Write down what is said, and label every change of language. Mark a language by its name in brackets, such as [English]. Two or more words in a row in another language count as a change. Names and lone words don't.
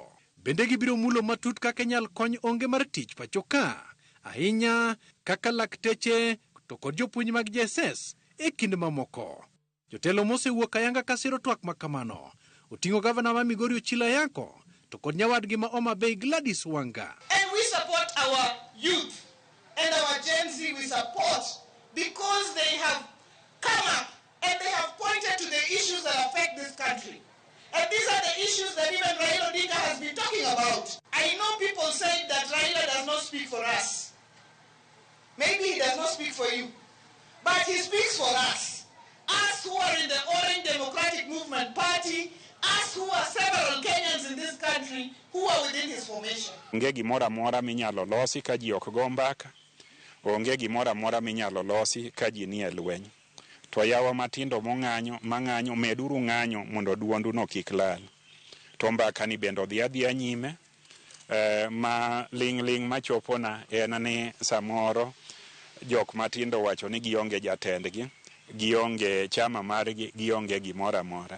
[Luo (Kenya and Tanzania)] Bende gibiro mulo matut kaka nyal kony onge mar tich pacho ka, ahinya kaka lakteche to kod jopuonj mag JSS e kind mamoko. Jotelo mosewuok ayanga ka siro twak makamano oting'o gavana ma Migori Ochila Yako to kod nyawadgi ma Homa Bay Gladys Wanga. [English] And we support our youth and our Gen Z we support because they have come up and they have pointed to the issues that affect this country. And these are the issues that even Raila Odinga has been talking about. I know people say that Raila does not speak for us. Maybe he does not speak for you. But he speaks for us. Us who are in the Orange Democratic Movement Party, us who are several Kenyans in this country who are within his formation. [Luo (Kenya and Tanzania)] Onge gimoro amora minyalo losi ka ji ok go mbaka. Onge gimoro amora minyalo losi ka ji nie lweny. To yawa matindo mang'anyo meduru ng'anyo mondo duondu no kik lal. To mbaka ni bendo dhi adhiya nyime. Ma ling' machopona en ni samoro jok matindo wacho ni gionge jatendgi, gionge chama margi, gionge gimoro amora.